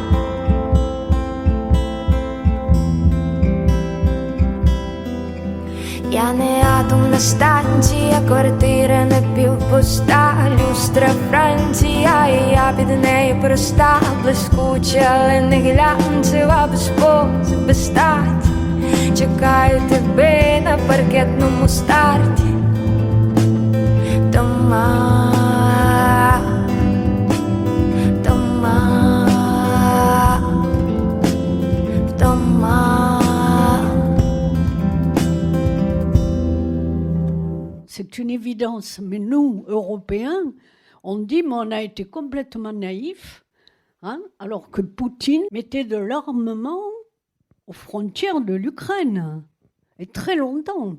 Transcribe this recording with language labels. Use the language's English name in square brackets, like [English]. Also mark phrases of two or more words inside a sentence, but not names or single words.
[Ukrainian] Я не атомна станція, квартира напівпуста, люстра Франція, і я під нею проста, блискуча, але не глянцева, без пози, без статі. Чекаю тебе на паркетному старті. Дома, дома, дома. [French] C'est une évidence, mais nous, Européens, on dit, mais on a été complètement naïfs, hein, alors que Poutine mettait de l'armement aux frontières de l'Ukraine, et très longtemps.